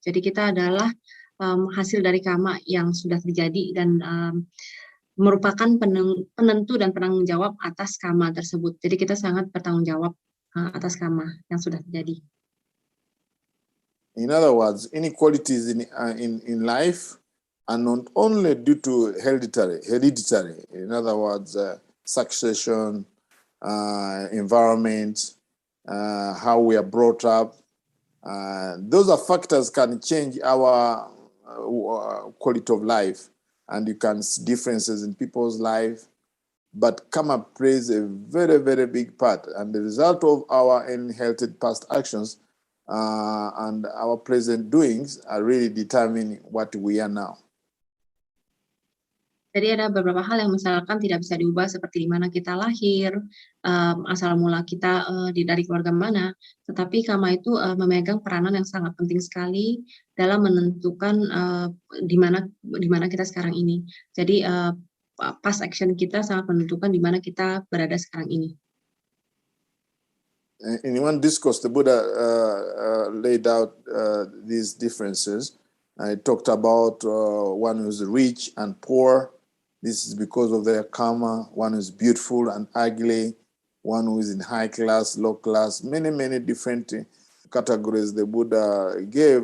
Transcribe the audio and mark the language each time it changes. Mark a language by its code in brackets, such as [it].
[id] Jadi kita adalah hasil dari karma yang sudah terjadi dan merupakan penentu dan penanggung jawab atas karma tersebut. Jadi kita sangat bertanggung jawab atas karma yang sudah terjadi. [en] In other words, inequalities in life are not only due to hereditary. In other words, succession, environment, how we are brought up. Those are factors can change our quality of life, and you can see differences in people's life. But karma plays a very, very big part, and the result of our inherited past actions and our present doings are really determining what we are now. [id] Jadi ada beberapa hal yang misalkan tidak bisa diubah seperti di mana kita lahir, asal mula kita dari keluarga mana, tetapi karma itu memegang peranan yang sangat penting sekali dalam menentukan di mana kita sekarang ini. Jadi [en] past action [id] kita sangat menentukan di mana kita berada sekarang ini. [en] In one discourse, the Buddha laid out these differences. He talked about one who's rich and poor. This is because of their karma. One is beautiful and ugly. One who is in high class, low class. Many, many different categories the Buddha gave.